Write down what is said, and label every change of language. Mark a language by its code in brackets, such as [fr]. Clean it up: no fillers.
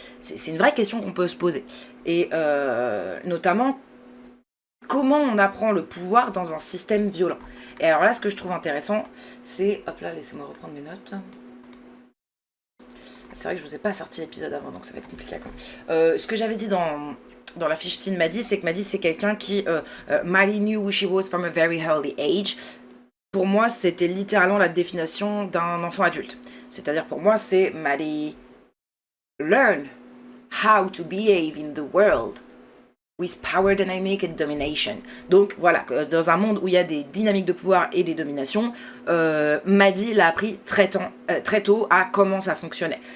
[fr] C'est une vraie question qu'on peut se poser. Et notamment, comment on apprend le pouvoir dans un système violent? Et alors là, ce que je trouve intéressant, c'est... Hop là, laissez-moi reprendre mes notes. C'est vrai que je vous ai pas sorti l'épisode avant, donc ça va être compliqué. Ce que j'avais dit dans la fiche psy de Maddie, c'est que Maddie, c'est quelqu'un qui... [en] Maddie knew who she was from a very early age. [fr] Pour moi, c'était littéralement la définition d'un enfant adulte. C'est-à-dire, pour moi, c'est [en] Maddie learn how to behave in the world with power dynamic and domination. [fr] Donc voilà, dans un monde où il y a des dynamiques de pouvoir et des dominations, Maddie l'a appris très tôt à comment ça fonctionnait.